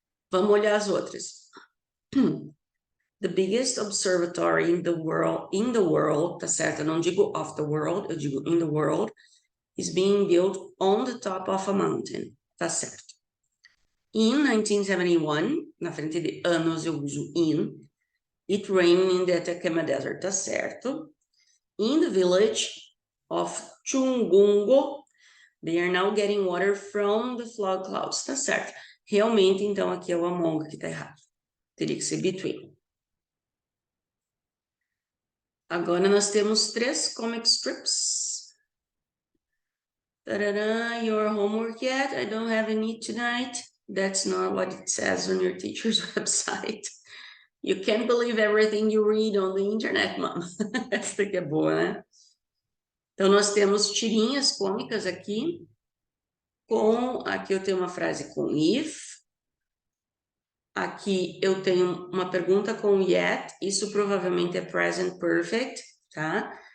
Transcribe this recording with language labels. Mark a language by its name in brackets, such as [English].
[Portuguese] Vamos olhar as outras. [English] The biggest observatory in the world, [Portuguese] tá certo? Eu não digo [English] of the world, [Portuguese] eu digo [English] in the world, is being built on the top of a mountain, tá certo? In 1971, [Portuguese] na frente de anos eu uso in. [English] It rained in the Atacama Desert, [Portuguese] tá certo. [English] In the village of Chungungo, they are now getting water from the flood clouds, [Portuguese] tá certo. Realmente, então, aqui é o among que tá errado. Teria que ser between. Agora nós temos 3 comic strips. [English] Tarará, your homework yet? I don't have any tonight. That's not what it says on your teacher's website. You can't believe everything you read on the internet, mom. [Portuguese] Essa daqui é boa, né? Então, nós temos tirinhas cômicas aqui. Aqui eu tenho uma frase com if. Aqui eu tenho uma pergunta com yet. Isso provavelmente é present perfect, tá?